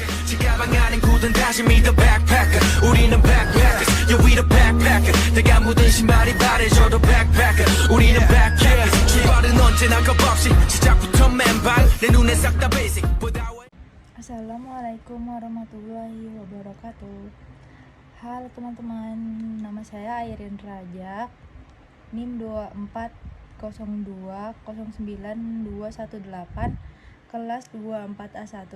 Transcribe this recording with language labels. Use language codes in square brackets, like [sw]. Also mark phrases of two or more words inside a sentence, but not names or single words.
[ko] 가방 안엔 굳은 다짐이 [en] the backpacker [ko] 우리는 [en] backpackers yeah we the backpacker [ko] 내가 묻은 신발이 바래져도 backpacker 우리는 backpackers 출발은 언제나 겁없이 시작부터 맨발 내 눈에 싹 다 basic [ar] السلام عليكم ورحمة الله وبركاته. [id] Halo teman-teman, nama saya Airin Rajak, NIM 240209218, kelas 24A1.